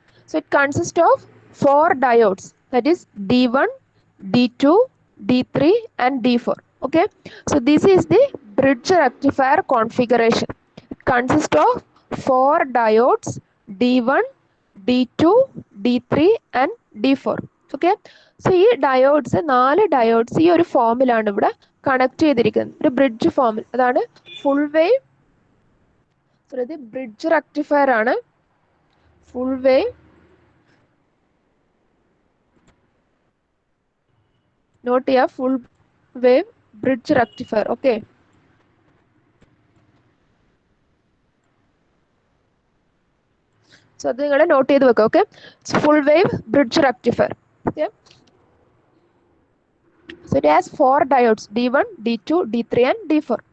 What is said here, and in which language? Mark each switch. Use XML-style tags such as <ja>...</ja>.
<en>So it consists of 4 diodes, that is D1, D2, D3 and D4. Okay, so this is the bridge rectifier configuration. It consists of 4 diodes D1, D2, D3 and D4.</en> <ml>Okay, so ഈ diodes 4 diodes ഈ ഒരു ഫോമിലാണ് ഇവിടെ connect ചെയ്തിരിക്കുന്നത്, ഒരു bridge ഫോമിൽ. അതാണ് full wave, ഇത് ബ്രിഡ്ജ് റെക്ടിഫയർ ആണ്. ഫുൾ വേവ്, നോട്ട് ചെയ്യുക, full wave bridge rectifier. Okay, so അത് നിങ്ങൾ നോട്ട് ചെയ്ത് വെക്കുക. Okay, full wave bridge rectifier.</ml> <en>Okay, so it has 4 diodes D1, D2, D3 and D4.</en>